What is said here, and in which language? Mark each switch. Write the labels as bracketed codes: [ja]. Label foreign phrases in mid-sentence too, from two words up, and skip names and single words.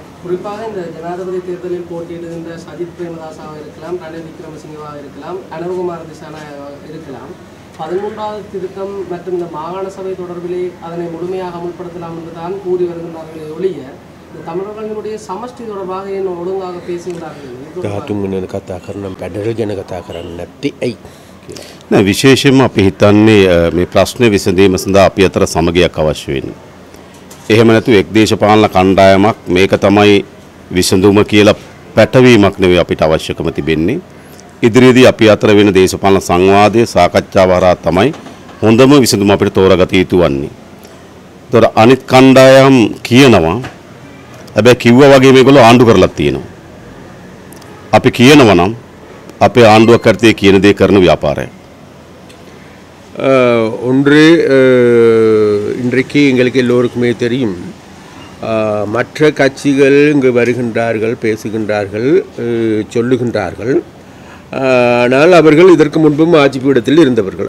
[ta] குறிப்பாக இந்த ஜனாதிபதி தேர்தலில் போட்டியிடுகின்ற சஜித் பிரேமதாசாவாக இருக்கலாம், ரணில் விக்ரமசிங்கவாக இருக்கலாம், அனுகுமார் திசாநாயகவாக இருக்கலாம், 13வது திருத்தம் மற்றும் இந்த மாகாண சபை தொடர்பிலே அதனை முழுமையாக அமுல்படுத்தலாம் என்று தான் கூறி வருகின்றார்களே ஒழிய தமிழர்களுடைய சமஷ்டி தொடர்பாக என்ன ஒழுங்காக பேசுகிறார்கள். [si] විශේෂයෙන්ම අපි හිතන්නේ මේ ප්‍රශ්න විසඳීම සඳහා අපි අතර සමගියක් අවශ්‍ය වෙනවා. එහෙම නැතු එක් දේශපාලන කණ්ඩායමක් මේක තමයි විසඳුම කියලා පැටවීමක් නෙවෙයි අපිට අවශ්‍යකම තිබෙන්නේ. ඉදිරියේදී අපි අතර වෙන දේශපාලන සංවාදයේ සාකච්ඡාව හරහා තමයි හොඳම විසඳුම අපිට තෝරාගත යුතු වන්නේ. ඒතර අනිත් කණ්ඩායම් කියනවා හැබැයි කිව්වා වගේ මේගොල්ලෝ ආණ්ඩු කරලා තියෙනවා. අපි කියනවා නම් අපේ ආණ්ඩුවක් කරතේ කියන දේ කරන ව්‍යාපාරය. [ta] ஒன்று இன்றைக்கு எங்களுக்கு எல்லோருக்குமே தெரியும். மற்ற கட்சிகள் இங்கு வருகின்றார்கள், பேசுகின்றார்கள், சொல்லுகின்றார்கள். ஆனால் அவர்கள் இதற்கு முன்பும் ஆட்சி பீடத்தில் இருந்தவர்கள்.